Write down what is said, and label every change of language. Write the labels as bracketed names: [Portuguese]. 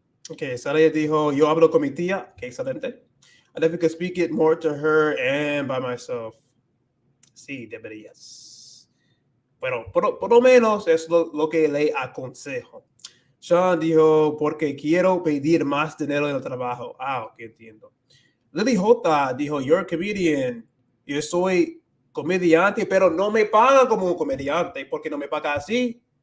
[Spanish] Okay, Saraya dijo, yo hablo con mi tía. Okay, excelente. [English] I definitely could speak it more to her and by myself. [Spanish] Sí, deberías. Bueno, por lo menos es lo que le aconsejo. Sean dijo, porque quiero pedir más dinero en el trabajo. Ah, ok, entiendo. Lily J dijo, [English] you're a comedian. [Spanish] Yo soy comediante, pero no me paga como un comediante, porque no me paga así.